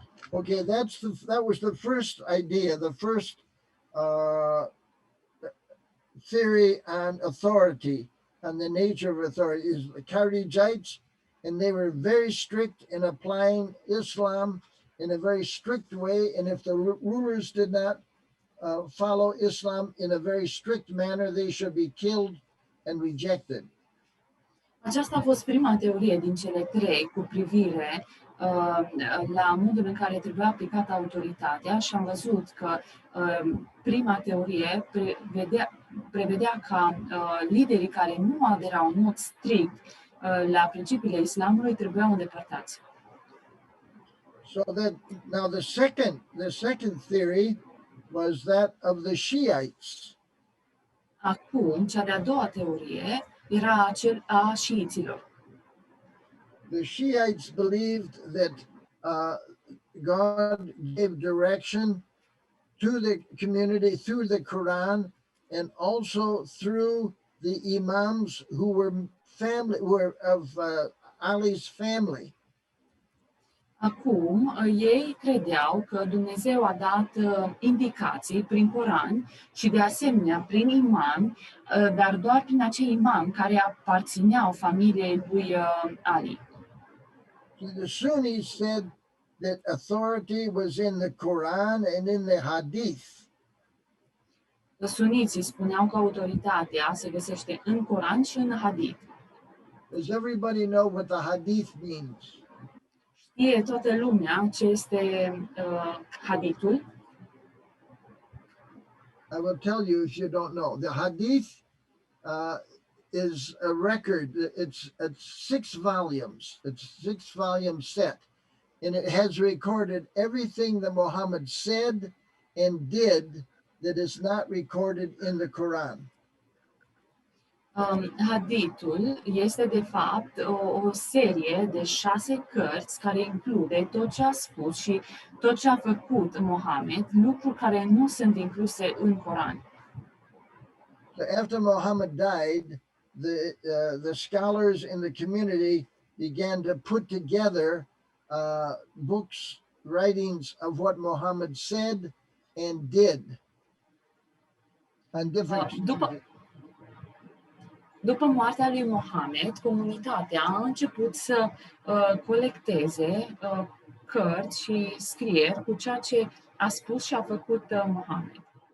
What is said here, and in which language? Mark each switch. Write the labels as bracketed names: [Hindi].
[English] Okay, that was the first idea, the first theory on authority, on the nature of authority, is the Kharijites and they were very strict in applying Islam in a very strict way. And if the rulers did not follow Islam in a very strict manner, they should be killed and rejected. [Romanian] Aceasta a fost prima teorie din cele trei cu privire la modul în care trebuia aplicată autoritatea și am văzut că prima teorie prevedea ca liderii care nu aderau în mod strict la principiile islamului trebuiau îndepărtați. [English] So that now the second theory was that of the Shiites. [Romanian] Acum, cea de-a doua teorie era cel a șiiților. [English] The Shiites believed that God gave direction to the community through the Quran and also through the imams who were of Ali's family. [Romanian] Acum, ei credeau că Dumnezeu a dat indicații prin Coran și de asemenea prin imam, dar doar prin acei imam care aparțineau familiei lui Ali. [English] The Sunnis said that authority was in the Quran and in the Hadith. [Romanian] Suniții spuneau că autoritatea se găsește în Coran și în Hadith. [English] Does everybody know what the Hadith means? [Romanian] Știe toată lumea ce este Hadithul? [English] I will tell you if you don't know. The Hadith is a record. It's 6 volumes. It's a 6-volume set. And it has recorded everything that Muhammad said and did that is not recorded in the Quran. [Romanian] Hadithul este de fapt o serie de 6 cărți care include tot ce a spus și tot ce a făcut Mohamed, lucruri care nu sunt incluse în Coran. [English] So after Muhammad died, the scholars in the community began to put together books, writings of what Muhammad said and did on different [Romanian] După moartea lui Mohamed, comunitatea a început să colecteze cărți și scrieri cu ceea ce a spus și a făcut Mohamed.